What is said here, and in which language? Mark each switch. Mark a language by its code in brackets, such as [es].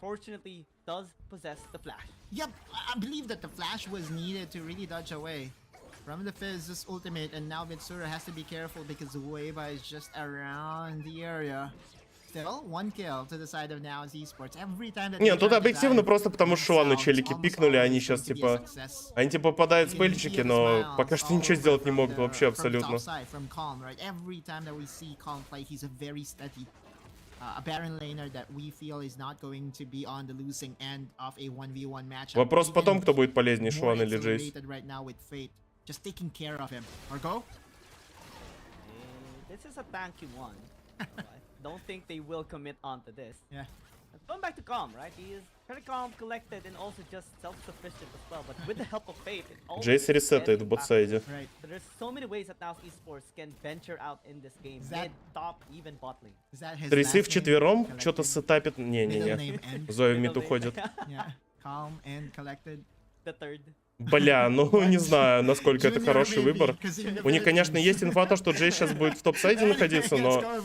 [en] Fortunately, does possess the flash. Yep, I believe that the flash was needed to really dodge away from the Fizz's ultimate, and now Vincere has to be careful because Weiba is just around the area. Still, one kill to the side of NAOS Esports. Every time that [ru] Не, тут объективно просто потому что Шуана челики пикнули, они сейчас типа... Они типа попадают спельчики, но пока что ничего сделать не могут вообще абсолютно. [en] Every time that we see Calm play, he's a very steady a Baron laner that we feel is not going to be on the losing end of a 1v1 match. [ru] Вопрос потом, кто будет полезнее, Шуан или Джейс. [en] Right now with Fate, just taking care of him. Or go? This is a tanky one. Don't think they will commit onto this. Yeah. Going back to Calm, right? He is pretty calm, collected, and also just self-sufficient as well. But with the help of Fate, it all [ru] Джейс ресетает в ботсайде. [en] Right. There's so many ways that NAOS Esports can venture out in this game. Mid, top, even bot lane. [ru] Трейсы вчетвером что-то сетапит. Не-не-не. Зоя в мид уходит. [en] Yeah. Calm and collected. The third. [ru] Бля, ну не знаю, насколько это хороший выбор. У них, конечно, есть инфа, то, что Джей сейчас будет в топ-сайде находиться, но...